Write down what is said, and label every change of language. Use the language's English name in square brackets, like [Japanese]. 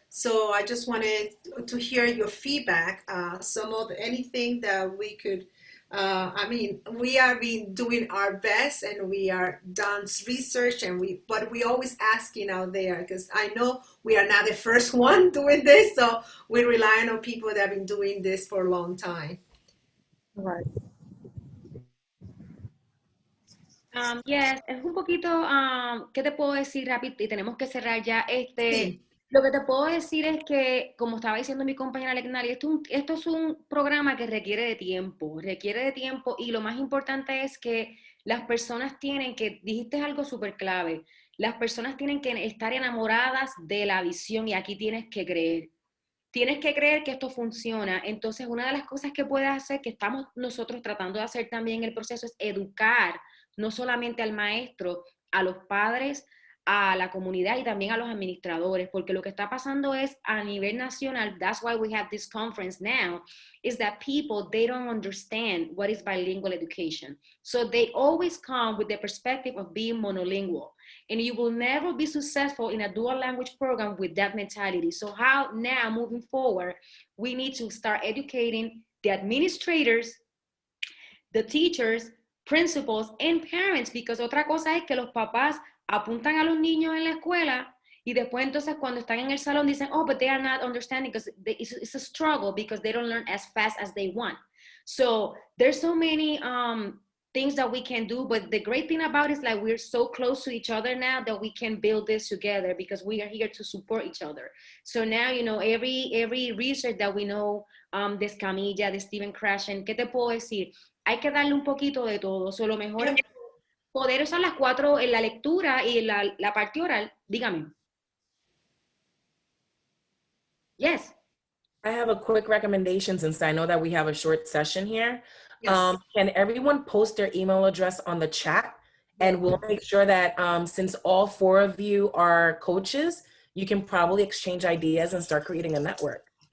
[English] So I just wanted to hear your feedback, some of anything that we could, we have been doing our best and we are done research but we always asking out there because I know we are not the first one doing this, so we're relying on people that have been doing this for a long time. Right. [Spanish] Yes, es un poquito, ¿qué te puedo decir rápido? Y tenemos que cerrar ya. Sí. Lo que te puedo decir es que, como estaba diciendo mi compañera Lecnari, esto es un programa que requiere de tiempo y lo más importante es que las personas dijiste algo súper clave, las personas tienen que estar enamoradas de la visión y aquí tienes que creer que esto funciona. Entonces, una de las cosas que puedes hacer, que estamos nosotros tratando de hacer también en el proceso, es educar no solamente al maestro, a los padres, a la comunidad y también a los administradores, porque lo que está pasando es a nivel nacional, [English] that's why we have this conference now, is that people, they don't understand what is bilingual education. So they always come with the perspective of being monolingual. And you will never be successful in a dual language program with that mentality. So how now, moving forward, we need to start educating the administrators, the teachers, principals, and parents, because [Spanish] otra cosa es que los papás apuntan a los niños en la escuela y después entonces cuando están en el salón dicen, [English] oh, but they are not understanding because it's a struggle because they don't learn as fast as they want. So there's so many things that we can do, but the great thing about it is like we're so close to each other now that we can build this together because we are here to support each other. So now, every research that we know, de Escamilla, de Stephen Krashen, [Spanish] ¿qué te puedo decir? Hay que darle un poquito de todo. So, lo mejor es poder usar las 4 en la lectura y la parte oral. Dígame. [English] Yes. I have a quick recommendation since I know that we have a short session here. Yes. Can everyone post their email address on the chat? And we'll make sure that since all 4 of you are coaches, you can probably exchange ideas and start creating a network.